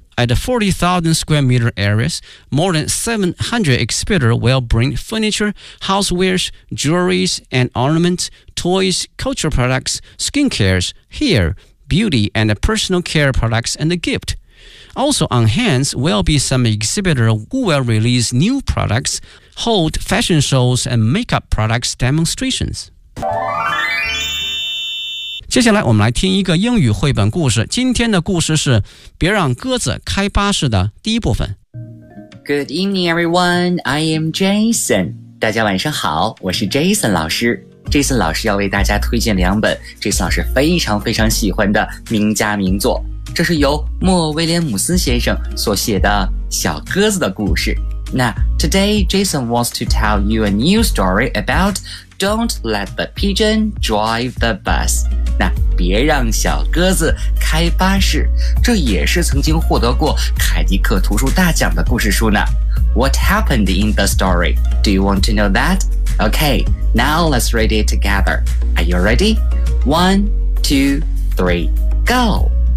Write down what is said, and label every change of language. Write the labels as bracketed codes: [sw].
[en] At the 40,000 square meter areas, more than 700 exhibitors will bring furniture, housewares, jewelries and ornaments, toys, cultural products, skincares, hair, beauty and personal care products and a gift. Also on hand will be some exhibitors who will release new products, hold fashion shows and makeup products demonstrations. [zh] 接下来我们来听一个英语绘本故事。今天的故事是《别让鸽子开巴士》的第一部分。 [en] Good evening, everyone. I am Jason. [zh] 大家晚上好，我是 Jason 老师。 Jason 老师要为大家推荐两本 Jason 老师非常非常喜欢的名家名作。这是由莫·威廉姆斯先生所写的《小鸽子的故事》。 [en] 那 Today, Jason wants to tell you a new story about Don't Let the Pigeon Drive the Bus. [zh] 那别让小鸽子开巴士，这也是曾经获得过凯迪克图书大奖的故事书呢。 [en] What happened in the story? Do you want to know that? Okay, now let's read it together. Are you ready? One, two, three, go!